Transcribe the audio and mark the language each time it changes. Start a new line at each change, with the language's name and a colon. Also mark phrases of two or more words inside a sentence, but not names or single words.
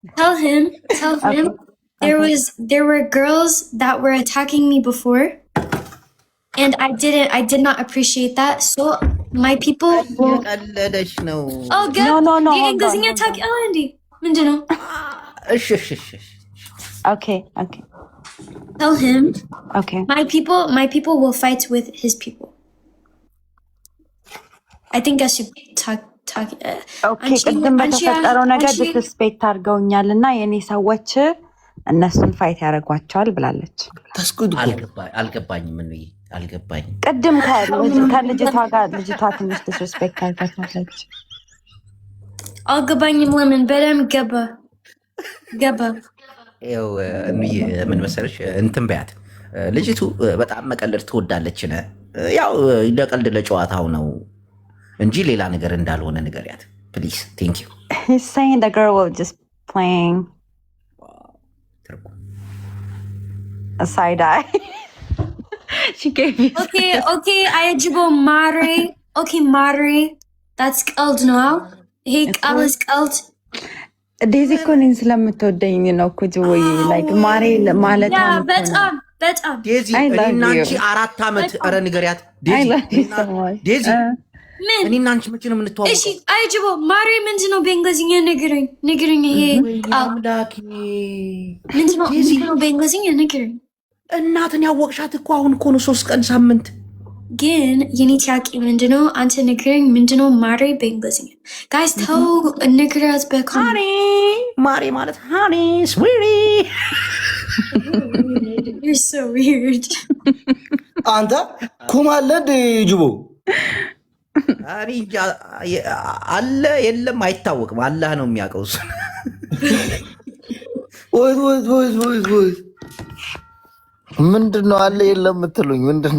English: Tell him there were girls that were attacking me before, and I did not appreciate that. So my people will. Oh, good. No.
Amharic: የእንግሊዝኛ ታውቂያለሽ እንዴ? ምንድን ነው?
English: Okay. Tell him. Okay. My people will fight with his people. I think I should talk. Okay.
Amharic: ቅድም በተፈጠረው ነገር ዲስፔክት አድርገውኛልና የኔ ሰዎች እነሱን ፋይት ያደርጓቸዋል ብላለች። አልገባኝም። ምን ነው አልገባኝም። ቅድም ከልጅቷ ጋር ልጅቷ ትንሽ ዲስፔክት አድርጋታለች። አልገባኝም። ለምን በደም ገባ ያው ምን መሰለሽ እንትን በያት ልጅቱ በጣም መቀለድ ትወዳለች። ያው ለቀልድ ለጨዋታው ነው እንጂ ሌላ ነገር እንዳልሆነ ንገሪያት
English: please. thank you። He's saying the girl was just playing a side eye. She gave you
Amharic: Okay, አያጅቦ ማሬ ማሬ that's ቀልድ ነው። ይሄ ቃልስ ቀልድ ዴዚ እኮ እኔን ስለምትወደኝ ነው እኮ ጅቦዬ ላይክ ማሬ ማለት ነው። በጣም ዴዚ እኔና አንቺ 4 ዓመት ኧረ ንገሪያት ዴዚ እኔና አንቺ መቼ ነው የምንተዋወቀው? እሺ አያጅቦ ማሬ ምንድን ነው በእንግሊዝኛ ንገረኝ። ይሄ አምላኬ ምንድን ነው በእንግሊዝኛ ንገረኝ። እናትን ያወቅሻት እኮ አሁን እኮ ነው 3 ቀን ሳምንት። ግን የኔ ጥያቄ ምንድነው? አንተ ንገረኝ ምንድነው ማሬ በእንግሊዝኛ? ጋይስ ተው ንገራት በኮሜንት። ማሬ ማለት
English: honey sweetie። You're so weird.
Amharic: አንተ ኩማለ ጅቦ አለ የለም አይታወቅም። አላህ ነው የሚያውቀው እሱ። ወይ ምንድነው አለ የለም የምትሉኝ ምንድነው?